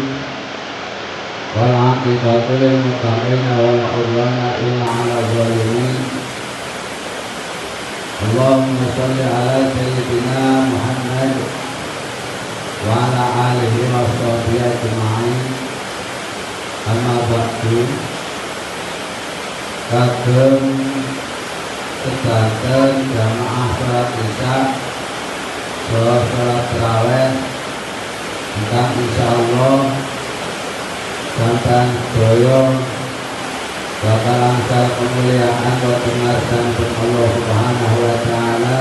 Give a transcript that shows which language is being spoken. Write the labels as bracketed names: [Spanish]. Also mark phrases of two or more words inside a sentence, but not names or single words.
[Arabic] والعاقبة للمتقين ولا عدوان إلا على الظالمين. اللهم صل على سيدنا محمد وعلى آله وصحبه أجمعين. أما بعد. [Javanese] Kagem sedanten jamaah salat isya salat tarawih ingkang insyaallah sampeyan sedaya bakal angsal kemuliaan boten ngarsanipun [Arabic] الله سبحانه وتعالى.